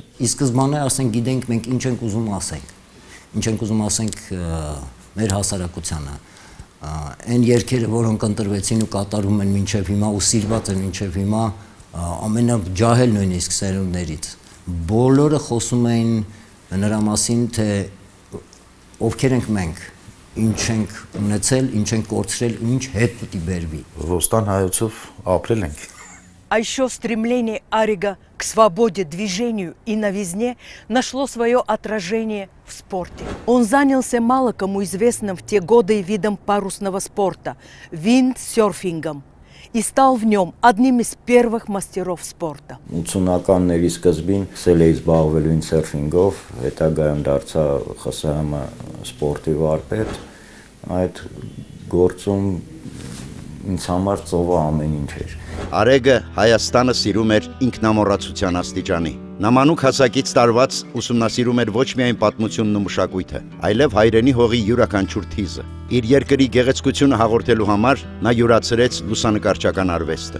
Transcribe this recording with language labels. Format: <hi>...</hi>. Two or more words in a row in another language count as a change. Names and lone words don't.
<hy>Ի սկզբանե ասենք գիտենք մենք ինչ ենք ուզում ասենք։ Ինչ ենք ուզում ասենք մեր հասարակությանը։ Այն երգերը, որոնք ընտրվեցին ու կատարում են մինչև հիմա ու սիրված են մինչև հիմա, ամենաջահել նույնիսկ սերունդներից։ Բոլորը խոսում էին նրա մասին, թե ովքեր ենք մենք, ինչ ենք ունեցել, ինչ ենք կորցրել, ինչ հետ պիտի բերվի։ Ոստան հայոցով ապրել ենք։</hy> <ru>А еще стремление Арега к свободе, движению и новизне нашло свое отражение в спорте. Он занялся мало кому известным в те годы видом парусного спорта – виндсерфингом, и стал в нем одним из первых мастеров спорта.</ru> <hy>80-ականների սկզբին սկսել էի զբաղվել վինդսերֆինգով, հետագայում դարձա ԽՍՀՄ սպորտի վարպետ։ Այդ գործում ինձ համար ծովը ամեն ինչ էր։ Արեգը Հայաստանը սիրում էր ինքնամոռացության աստիճանի։ Նմանուկ հասակից տարված ուսումնասիրում էր ոչ միայն պատմությունն ու մշակույթը, այլև հայրենի հողի յուրաքանչյուր թիզը։ Իր երկրի գեղեցկությունը հաղորդելու համար նա յուրացրեց լուսանկարչական արվեստը։</hy>